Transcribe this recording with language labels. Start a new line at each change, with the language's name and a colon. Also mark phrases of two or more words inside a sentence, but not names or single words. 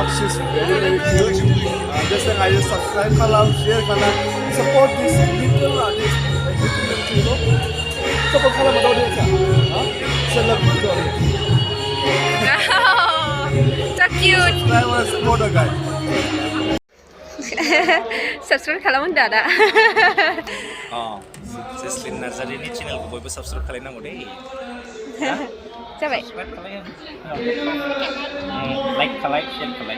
English: She's very cute. Just like I just subscribe, share, support this little artist, you know. Support kala
Hindi: बताओ दे क्या? हाँ? चलो वीडियो.
English: So cute. Subscribe and support the guy.
Bodo: Subscribe खालामो दादा. Seslin Nazari ini channel ko boy subscribe खालामनांगौ दे. जाबाय. Like खालाय, share खालाय.